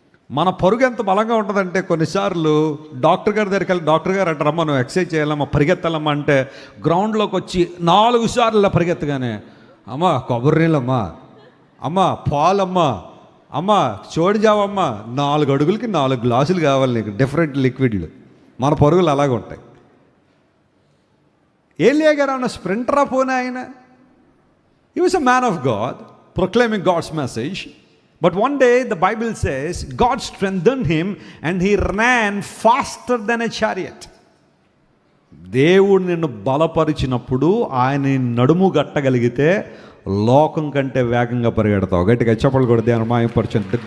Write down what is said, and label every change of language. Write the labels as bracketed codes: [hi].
[te] మన పరుగు ఎంత బలంగా ఉంటుందంటే కొన్నిసార్లు డాక్టర్ గారి దగ్గరికి వెళ్ళి, డాక్టర్ గారు అంటారమ్మా నువ్వు ఎక్సర్సైజ్ చేయాలమ్మా, పరిగెత్తాలమ్మా అంటే గ్రౌండ్లోకి వచ్చి 4 సార్లు పరిగెత్తగానే, అమ్మా కొబ్బరి నీళ్ళమ్మా, అమ్మా పాలమ్మా, అమ్మా చోడిజావమ్మా, 4 అడుగులకి 4 గ్లాసులు కావాలి నీకు, డిఫరెంట్ లిక్విడ్లు. మన పరుగులు అలాగే ఉంటాయి. ఏలియా గారు అన్న స్ప్రింటరా పోనీ ఆయన? [en] He was a man of God proclaiming God's message. But one day the Bible says God strengthened him and he ran faster than a chariot. [te] దేవుడు నిన్ను బలపరిచినప్పుడు ఆయన నడుము గట్టగలిగితే లోకం కంటే వేగంగా పరిగెడతావు. గట్టిగా చెప్పలు కూడా దేవుని మహిమపరచండి.